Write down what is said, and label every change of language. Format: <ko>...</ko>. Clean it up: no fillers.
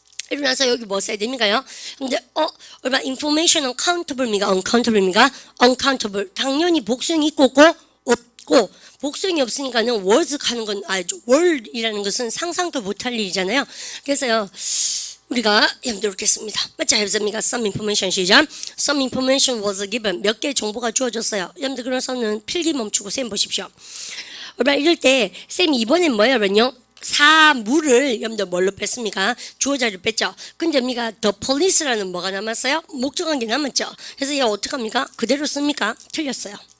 <ko>이러고 나서 여기 뭐 써야 됩니까요? 근데 얼마 information은 countable입니까? uncountable입니까?</ko> <en>uncountable.</en> <ko>당연히 복수형이 있고 없고 복수형이 없으니까는 was 하는 건 알죠. world이라는 것은 상상도 못할 일이잖아요. 그래서요 우리가 이렇게 씁니다. 맞죠? 해보십니까?</ko> <en>Some information</en> <ko>시작.</ko> <en>Some information was given.</en> <ko>몇 개의 정보가 주어졌어요. 여러분들 그래서는 필기 멈추고 쌤 보십시오. 얼마 이럴 때 쌤이 이번엔 뭐예요? 그러면요 사물을 여러분들 뭘로 뺐습니까? 주어자리를 뺐죠. 근데 우리가 the police라는 뭐가 남았어요? 목적한 게 남았죠. 그래서 이거 어떡합니까? 그대로 씁니까? 틀렸어요.</ko>